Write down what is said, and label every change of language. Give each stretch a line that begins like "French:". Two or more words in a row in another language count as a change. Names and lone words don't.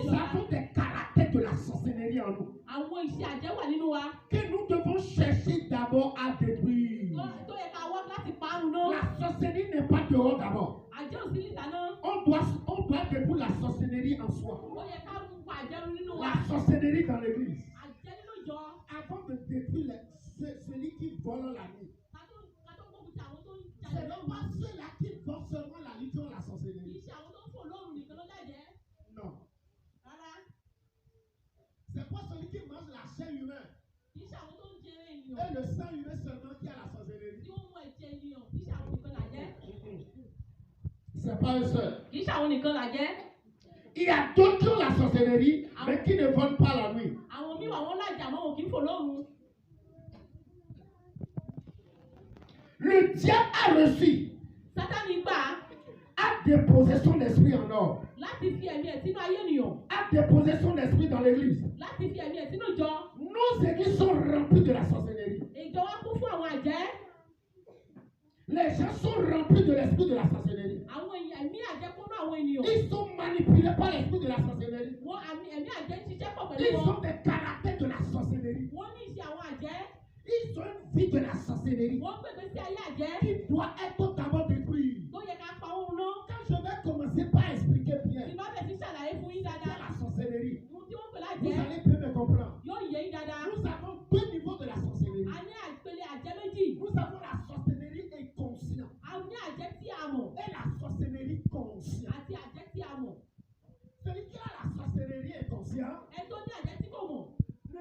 French: Nous
Yoruba: lọ bá.
French: avons des caractères de la sorcellerie en nous,
Yoruba: Àwọn iṣẹ́ àjẹ́ wà nínú wa
French: que nous devons chercher d'abord à détruire.
Yoruba: tó yẹ ká wá láti parun náà.
French: La sorcellerie n'est pas dehors d'abord.
Yoruba: Àjẹ́ ò sí níta náà.
French: On doit détruire la sorcellerie en soi.
Yoruba: Ó yẹ ká mú pa àjẹ́ ru nínú wa.
French: La sorcellerie dans l'église.
Yoruba: Àjẹ́ nínú ìjọ.
French: Avant de détruire celui qui vole la nuit.
Yoruba: Ká tó gbógun ti àwọn tó ń
French: Ce
Yoruba: jalè
French: n'est
Yoruba: lọ́wọ́.
French: pas ceux-là qui volent seulement la nuit qui ont la
Yoruba: Kì í
French: sorcellerie.
Yoruba: ṣe àwọn tó ń fò lóru nìkan ló lájẹ́.
French: Non.
Yoruba: Rárá.
French: C'est pas celui qui mange la chair humaine
Yoruba: Kì í ṣe àwọn tó ń jẹ
French: et
Yoruba: ènìyàn.
French: le sang humain seulement qui a la sorcellerie.
Yoruba: Tí wọ́n mú ẹ̀jẹ̀ ènìyàn. Kì í ṣe àwọn nìkan lájẹ́.
French: C'est pas eux seuls.
Yoruba: Kì í ṣe àwọn nìkan lájẹ́.
French: Il y a d'autres qui ont la sorcellerie, mais qui ne volent pas la nuit.
Yoruba: Àwọn míì wà wọ́n lájà àmọ́ wọn kì í fò lóru.
French: Le diable a reçu,
Yoruba: Sátánì gbà
French: a déposé son esprit en or,
Yoruba: láti fi ẹ̀mí ẹ̀ sínú ayé ènìyàn.
French: a déposé son esprit dans l'église.
Yoruba: Láti fi ẹ̀mí ẹ̀ sínú ìjọ.
French: Nos églises sont remplies de la sorcellerie.
Yoruba: Ìjọ wa kún fún àwọn àjẹ́.
French: Les gens sont remplis de l'esprit de la sorcellerie.
Yoruba: Àwọn ẹ̀mí àjẹ́ kún fún àwọn ènìyàn.
French: Ils sont manipulés par l'esprit de la sorcellerie.
Yoruba: Ẹ̀mí àjẹ́ ń ṣiṣẹ́ pọ̀ pẹ̀lú
French: Ils
Yoruba: wọn.
French: ont des caractères de la sorcellerie.
Yoruba: Wọ́n ní iṣẹ́ àwọn àjẹ́.
French: Ils ont une vie de la sorcellerie
Yoruba: Wọ́n pèpè sí ayé àjẹ́.
French: qui doit être d'abord détruite.
Yoruba: Tó yẹ ká pa òun náà.
French: Quand je vais commencer par expliquer bien
Yoruba: Ìbá bẹ̀ sí ṣàlàyé fún yín dáadáa.
French: la sorcellerie,
Yoruba: Ohun tí wọ́n pè
French: vous
Yoruba: lájẹ́
French: allez bien me comprendre.
Yoruba: yóò yé yín dáadáa.
French: Nous avons deux niveaux de la sorcellerie.
Yoruba: A ní àpèlé àjẹ́ méjì.
French: Nous avons la sorcellerie inconsciente
Yoruba: A ní àjẹ́ tí a mọ̀
French: et la sorcellerie consciente.
Yoruba: àti àjẹ́ tí a mọ̀.
French: Celui qui a la sorcellerie inconsciente,
Yoruba: Ẹ tó ní àjẹ́ tí kò mọ̀.